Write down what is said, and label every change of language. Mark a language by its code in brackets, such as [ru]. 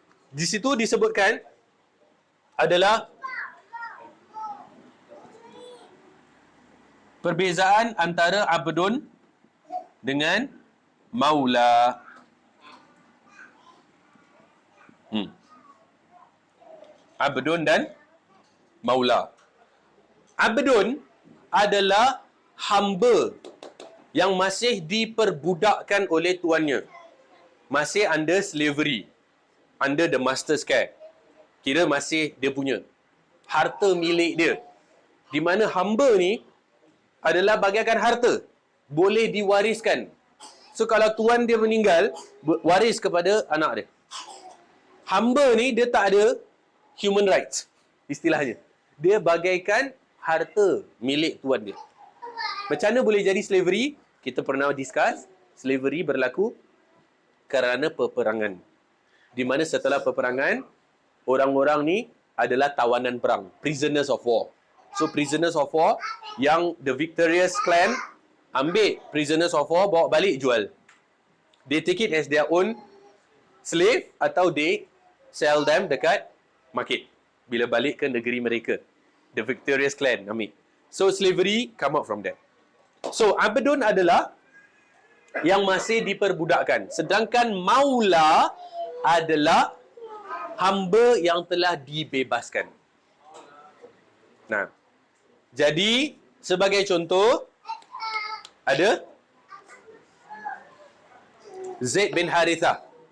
[ms] Di situ disebutkan adalah perbezaan antara abdun dengan maula. Abdun dan maula. Abdun adalah hamba yang masih diperbudakkan oleh tuannya. Masih [en] under slavery, under the master's care. [ms] Kira masih dia punya harta milik dia. Di mana hamba ni adalah bagaikan harta, boleh diwariskan. So kalau tuan dia meninggal, waris kepada anak dia. Hamba ni dia tak ada human rights, istilahnya. Dia bagaikan harta milik tuan dia. Macam mana boleh jadi slavery? Kita pernah discuss, slavery berlaku kerana peperangan. Di mana setelah peperangan, orang-orang ni adalah tawanan perang, [en] prisoners of war. So prisoners of war yang the victorious clan ambil prisoners of war, [ms] bawa balik jual. [en] They take it as their own slave [ms] atau [en] they sell them dekat market [ms] bila balik ke negeri mereka. [en] The victorious clan [ms] ambil. [en] So slavery come out from there. [ms] So abdun adalah yang masih diperbudakkan. Sedangkan maula adalah hamba yang telah dibebaskan. Nah, jadi sebagai contoh ada Zaid bin Harithah.